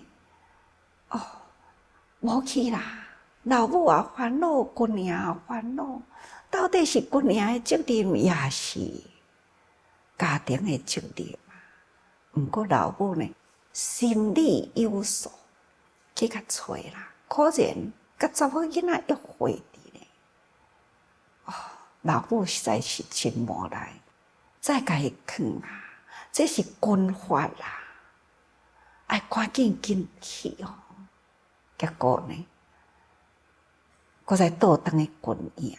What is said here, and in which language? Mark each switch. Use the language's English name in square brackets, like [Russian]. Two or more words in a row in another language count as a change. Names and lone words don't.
[Min Nan Chinese] 哦，无去啦！老母也烦恼，军营也烦恼，到底是军营的责任，也是家庭的责任啊？毋过老母呢，心里有数，去甲找啦。果然，甲查某囡仔约会伫咧。哦，老母实在是真无奈，再甲伊劝啊，这是军法啦，爱赶紧去哦。结果呢，搁再倒转去军营。